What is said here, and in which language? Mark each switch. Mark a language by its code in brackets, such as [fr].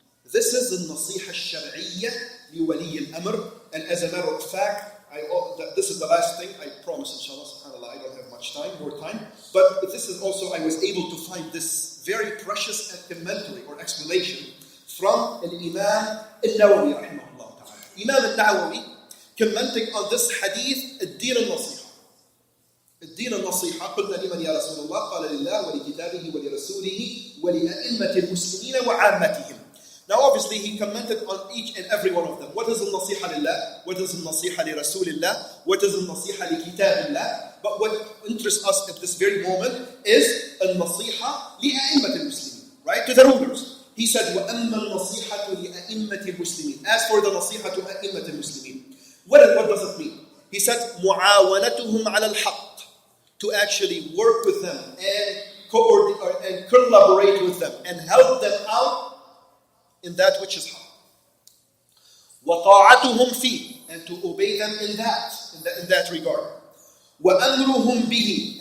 [en] This is the nasiha al-shar'iyyah li wali al-amr, and as a matter of fact, this is the last thing, I promise, inshallah, subhanAllah, I don't have much time, more time. But this is also, I was able to find this very precious commentary or explanation from Imam Al-Nawawi, rahimahullah ta'ala. Imam Al-Nawawi, commenting on this hadith, [ar] الدين النصيحة. الدين النصيحة قلنا لمن يا رسول الله قال لله ولكتابه ولرسوله ولأئمة المسلمين وعامتهم. [en] Now obviously he commented on each and every one of them. What is al-nasiha lillah? What is al-nasiha li rasulillah? What is al-nasiha li kitabillah? But what interests us at this very moment is al-nasiha li a'immat al-muslimin. Right? To the rulers. He said, [ar] وَأَمَّا النَّصِيحَةُ لِأَئِمَّةِ الْمُسْلِمِينَ. [en] As for the nasiha to a'immat al-muslimin. What does it mean? He said, [ar] مُعَاوَنَتُهُمْ عَلَى الْحَقِّ. [en] To actually work with them and collaborate with them and help them out in that which is haq. [ar] وَطَاعَتُهُمْ فِيهِ. [en] And to obey them in that regard. [ar] وَأَمْرُهُمْ بِهِ.